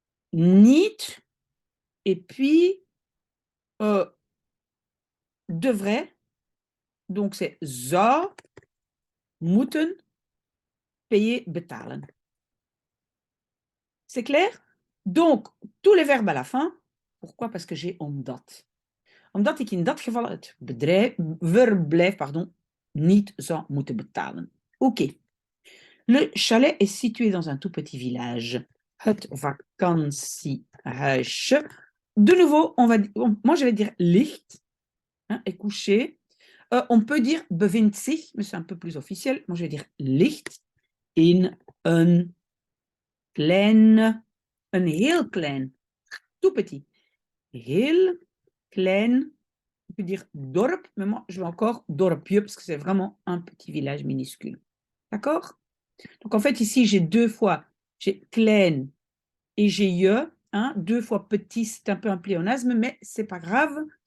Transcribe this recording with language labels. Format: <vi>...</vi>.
<fr>Niet. Et puis, devrait. Donc, c'est</fr> <nl>zou, moeten,</nl> <fr>payer, betalen. C'est clair? Donc, tous les verbes à la fin. Pourquoi? Parce que j'ai omdat.</fr> <nl>Omdat ik in dat geval het verblijf niet zou moeten betalen. Oké.</nl> <fr>Le chalet est situé dans un tout petit village.</fr> <nl>Het vakantiehuisje.</nl> <fr>De nouveau, moi je vais dire ligt, est couché. On peut dire bevindt zich, mais c'est un peu plus officiel. Moi je vais dire</fr> <nl>ligt in een heel klein,</nl> <fr>tout petit. Heel klein, on peut dire dorp, mais moi je vais encore dorpje parce que c'est vraiment un petit village minuscule. D'accord? Donc en fait ici j'ai deux fois, j'ai klein et j'ai je, deux fois petit, c'est un peu un pléonasme, mais c'est pas grave.</fr>